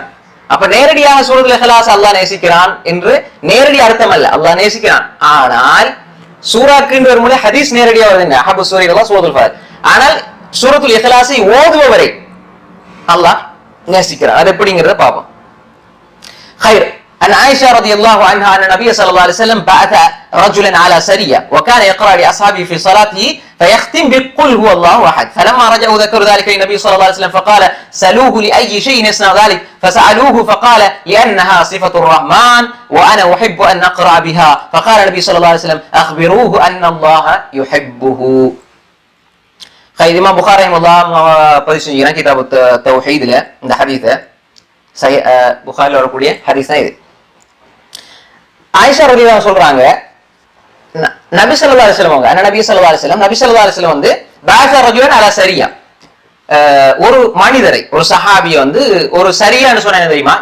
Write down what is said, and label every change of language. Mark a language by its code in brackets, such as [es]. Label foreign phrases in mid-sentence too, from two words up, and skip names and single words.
[ta] அப்ப நேரடியாக சூரத்துல் இஹ்லாஸ் அல்லாஹ் நேசிக்கிறான் என்று நேரடி அர்த்தம் அல்ல, அல்லாஹ் நேசிக்கிறான். ஆனால் சூறாக்குன்னு வரும்போது ஹதீஸ் நேரடியா வருது, [ar] أحب السور إلى الله [ta] சூரத்துல் ஃபலக். ஆனால் சூரத்துல் இஹ்லாஸை ஓதுபவரை அல்லாஹ் நேசிக்கிறார். அது எப்படிங்கிறத பாப்போம். [ar] خير. عن عائشة رضي الله عنها أن النبي صلى الله عليه وسلم بعث رجلا على سرية وكان يقرأ لأصحابه في صلاته فيختم بقل هو الله أحد. فلما رجعوا ذكروا ذلك للنبي صلى الله عليه وسلم فقال سلوه لأي شيء يصنع ذلك فسألوه فقال لأنها صفة الرحمن وأنا أحب أن أقرأ بها. فقال النبي صلى الله عليه وسلم أخبروه أن الله يحبه. [ta] இமாம் புகாரி ரஹிமஹுல்லாஹ் பதிவு செஞ்சுக்கிறான் கிதாபு தௌஹீத்ல இந்த ஹதீஸை. புகாரில வரக்கூடிய ஹதீஸ் தான் இது. ஆயிஷா ரலியல்லாஹு சொல்றாங்க, நபி [ar] صلى الله عليه وسلم [ta] அவங்க, நபி [ar] صلى الله عليه وسلم, [ta] நபி [ar] صلى الله عليه وسلم [ta] வந்து [ar] بعث رجلا على سرية, [ta] ஒரு மனிதரை, ஒரு சஹாபியை வந்து ஒரு சரியான்னு சொன்ன என்ன தெரியுமா?